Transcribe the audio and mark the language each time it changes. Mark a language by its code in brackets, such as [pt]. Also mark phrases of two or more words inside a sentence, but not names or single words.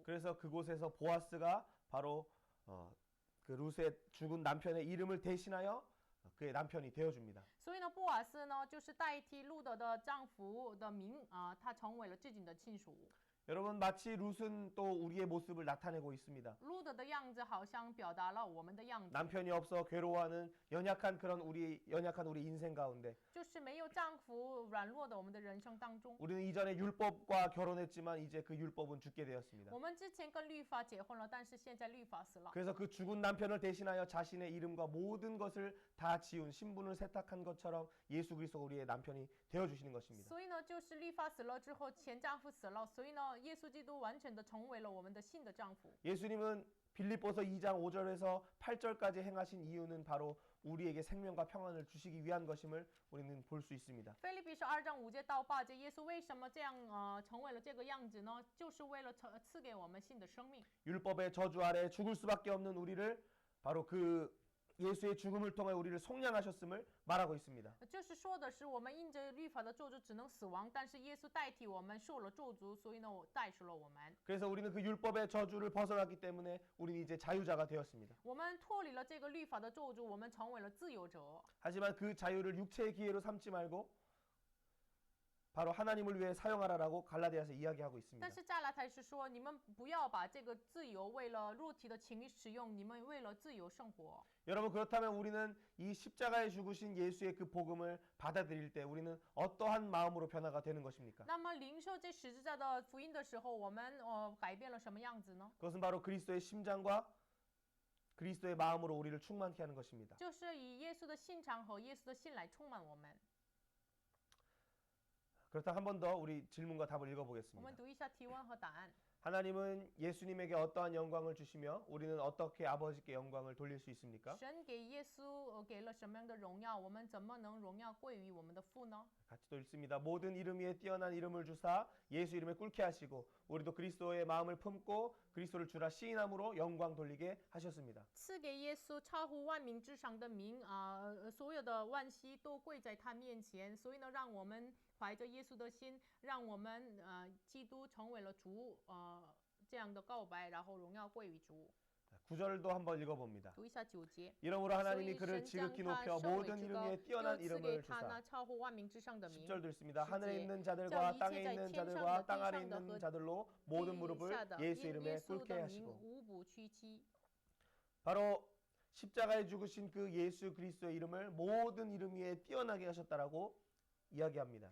[ko] 그래서 그곳에서 보아스가 바로 그 룻의 죽은 남편의 이름을 대신하여 그의 남편이 되어줍니다. [zh] 所以呢，波瓦斯呢就是代替路德的丈夫的名他成为了自己的亲属。 [ko] 여러분 마치 룻은 또 우리의 모습을 나타내고 있습니다. [zh] 路德的样子好像表达了我们的样子， [ko] 남편이 없어 괴로워하는 연약한 우리 인생 가운데 [zh] 就是没有丈夫软弱的我们的人生当中。 [ko] 우리는 이전에 율법과 결혼했지만 이제 그 율법은 죽게 되었습니다. [zh] 我们之前跟律法结婚了，但是现在律法死了。 [ko] 그래서 그 죽은 남편을 대신하여 자신의 이름과 모든 것을 다 지운 신분을 세탁한 것처럼 예수 그리스도가 우리의 남편이 되어주시는 것입니다. [zh] 所以呢，就是律法死了之后，前丈夫死了，所以呢，耶稣基督完全的成为了我们的新的丈夫。 [ko] 예수님은 빌립보서 2장 5절에서 8절까지 행하신 이유는 바로 우리에게 생명과 평안을 주시기 위한 것임을 우리는 볼 수 있습니다. [zh] 腓立比书2章5节到8节，耶稣为什么这样成为了这个样子呢？就是为了赐给我们新的生命。 [ko] 율법의 저주 아래 죽을 수밖에 없는 우리를 바로 그 예수의 죽음을 통해 우리를 속량하셨음을 말하고 있습니다. [zh] 就是说的是我们因着律法的咒诅只能死亡，但是耶稣代替我们受了咒诅，所以呢，我代赎了我们。 [ko] 그래서 우리는 그 율법의 저주를 벗어났기 때문에 우리는 이제 자유자가 되었습니다. [zh] 我们脱离了这个律法的咒诅，我们成为了自由者。 [ko] 하지만 그 자유를 육체의 기회로 삼지 말고 바로 하나님을 위해 사용하라라고 갈라디아서 이야기하고 있습니다. [zh] 但是加拉太是说，你们不要把这个自由为了肉体的情欲使用，你们为了自由生活。 [ko] 여러분 그렇다면 우리는 이 십자가에 죽으신 예수의 그 복음을 받아들일 때 우리는 어떠한 마음으로 변화가 되는 것입니까? [zh] 那么领受这十字架的福音的时候，我们改变了什么样子呢？ [ko] 그것은 바로 그리스도의 심장과 그리스도의 마음으로 우리를 충만케 하는 것입니다. [zh] 就是以耶稣的心肠和耶稣的心来充满我们。 [ko] 그렇다면 한 번 더 우리 질문과 답을 [zh] 我 [ko] 읽어보겠습니다. [zh] 们读一下提问和答案。 [ko] 하나님은 예수님에게 어떠한 영광을 주시며 우리는 어떻게 아버지께 영광을 돌릴 수 있습니까? [zh] 神给耶稣给了什么样的荣耀？我们怎么能荣耀归于我们的父呢？ [ko] 같이 또 읽습니다. 모든 이름 위에 뛰어난 이름을 주사 예수 이름에 꿇게 하시고 우리도 그리스도의 마음을 품고 그리스도를 주라 시인함으로 영광 돌리게 하셨습니다. [zh] 赐给耶稣超乎万民之上的名所有的万膝都跪在他面前，所以呢，让我们怀着耶稣的心，让我们基督成为了主这样的告白，然后荣耀归于主。 [ko] 9절도 한번 읽어봅니다. [zh] 读一下9节。 [ko] 이러므로 [zh] 所 [ko] 하나님이 [zh] 以 [ko] 그를 [zh] 神将 [ko] 지극히 [zh] 他 [ko] 높여 [zh] 升为 [ko] 모든 [zh] 至 [ko] 이름 [zh] 高， [ko] 위에 [zh] 又 [ko] 뛰어난 [zh] 赐给 [ko] 이름을 [zh] 他 [ko] 주사. [zh] 那超乎万民之上的名。 [ko] 10절도 있습니다. [zh] 10 [ko] 하늘에 제. 있는 자, 자들과 이제 땅에 [zh] 在 [ko] 있는 [zh] 天上 [ko] 자들과 [zh] 的 [ko] 땅 [zh] 地 [ko] 아래 [zh] 上的 [ko] 있는 [zh] 和 [ko] 자들로 모든 [zh] 地 [ko] 무릎을 [zh] 下的 [ko] 예수 [zh] 因 [ko] 이름에 [zh] 耶稣 [ko] 꿇게 [zh] 的名 [ko] 하시고 [zh] 无不屈膝。 [ko] 바로 십자가에 죽으신 그 예수 그리스도의 이름을 모든 이름 위에 뛰어나게 하셨다라고 이야기합니다.